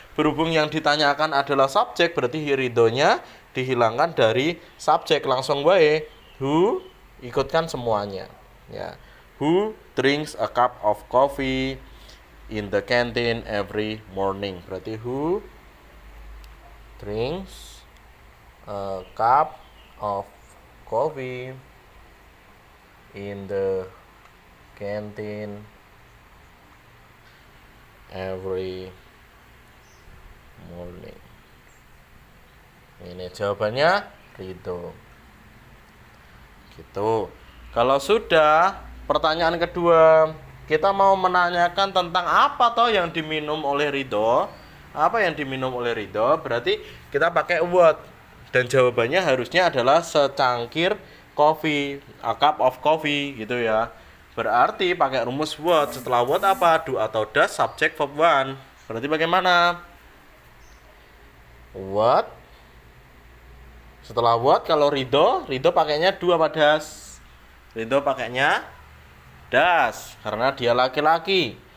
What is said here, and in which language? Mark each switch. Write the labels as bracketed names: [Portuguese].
[Indonesian] Berhubung yang ditanyakan adalah subjek, berarti Ridho-nya dihilangkan dari subjek, langsung wae who, ikutkan semuanya. Ya. [English] Who drinks a cup of coffee in the canteen every morning. [Indonesian] Berarti [English] who drinks a cup of coffee in the canteen every morning. [Indonesian] Ini jawabannya Ridho. Gitu. Kalau sudah, pertanyaan kedua, kita mau menanyakan tentang apa toh yang diminum oleh Ridho. Apa yang diminum oleh Ridho? Berarti kita pakai what. Dan jawabannya harusnya adalah secangkir kopi, [English] a cup of coffee [Indonesian] gitu ya. Berarti pakai rumus what. Setelah what apa? [English] Do atau does subject verb one. [Indonesian] Berarti bagaimana? What. Setelah what kalau Ridho pakainya do apa does? Ridho pakainya does karena dia laki-laki.